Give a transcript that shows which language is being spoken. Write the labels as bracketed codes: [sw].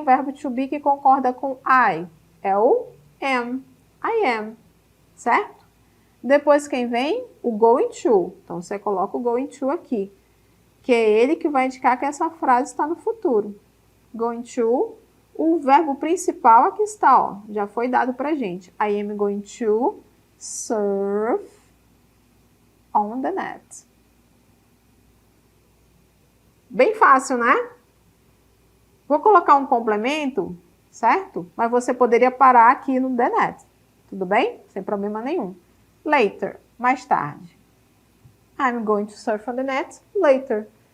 [pt] O verbo to be que concorda com I. É o am. I am. Certo? Depois quem vem? O going to. Então, você coloca o going to aqui. Que é ele que vai indicar que essa frase está no futuro. Going to. O verbo principal aqui está, ó. Já foi dado pra gente. [en] I am going to surf on the net. [pt] Bem fácil, né? Vou colocar um complemento, certo? Mas você poderia parar aqui no the net. Tudo bem? Sem problema nenhum. Later, mais tarde. [en] I'm going to surf on the net later.